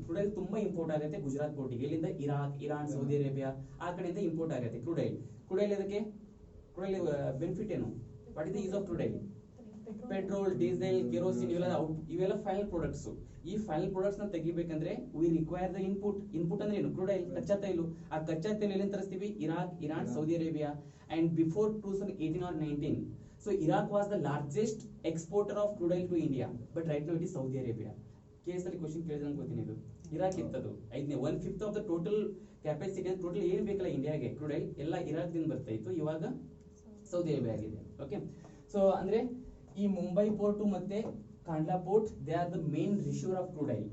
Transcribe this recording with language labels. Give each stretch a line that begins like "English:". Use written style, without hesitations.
Kannada: Crude oil ತುಂಬಾ import ಆಗುತ್ತೆ ಗುಜರಾತ್ ಪೋರ್ಟಿಗೆ. ಇಲ್ಲಿಂದ ಇರಾಕ್, ಇರಾನ್, ಸೌದಿ ಅರೇಬಿಯಾ ಆ ಕಡೆಯಿಂದ ಇಂಪೋರ್ಟ್ ಆಗುತ್ತೆ ಕ್ರೂಡ್ ಆಯಿಲ್. ಕ್ರೂಡ್ ಆಯಿಲ್ ಅದಕ್ಕೆ ಕ್ರೂಡ್ ಆಯಿಲ್ ಬೆನಿಫಿಟ್ ಏನು?
English: What is the use of crude oil?
Kannada: Petrol, diesel, kerosene ಇವೆಲ್ಲ ಫೈನಲ್ ಪ್ರಾಡಕ್ಟ್ಸ್. ಈ ಫೈನಲ್ ಪ್ರಾಡಕ್ಟ್ಸ್ ನ ತೆಗಿಬೇಕಂದ್ರೆ
English: We require the input.
Kannada: Input ಅಂದ್ರೆ ಏನು? ಕ್ರೂಡ್ ಆಯಿಲ್, ಕಚ್ಚಾ ತೈಲು. ಆ ಕಚ್ಚಾ ತೈಲು ಎಲ್ಲಿಂದ ತರಿಸ್ತೀವಿ? Iraq, Iran, Saudi Arabia.
English: And before 2018 or 19, so Iraq was the largest exporter of crude oil to India, but right now it is Saudi Arabia.
Kannada: Case ಅಲ್ಲಿ question ಕೇಳಿದ್ರೆ ಗೊತ್ತೀನಿ, ಇದು Iraq ಇತ್ತದು 1/5 of the total capacity. Total ಏನ್ ಬೇಕಲ್ಲ ಇಂಡಿಯಾಗೆ crude oil ಎಲ್ಲ Iraq ದಿಂದ ಬರ್ತಾ ಇತ್ತು, ಇವಾಗ ಸೌದಿ ಅರೇಬಿಯಾ ಆಗಿದೆ.
English: okay,
Kannada: ಸೊ ಅಂದ್ರೆ ಈ
English: Mumbai port ಮತ್ತೆ Kandla port, they are the main resource of crude oil.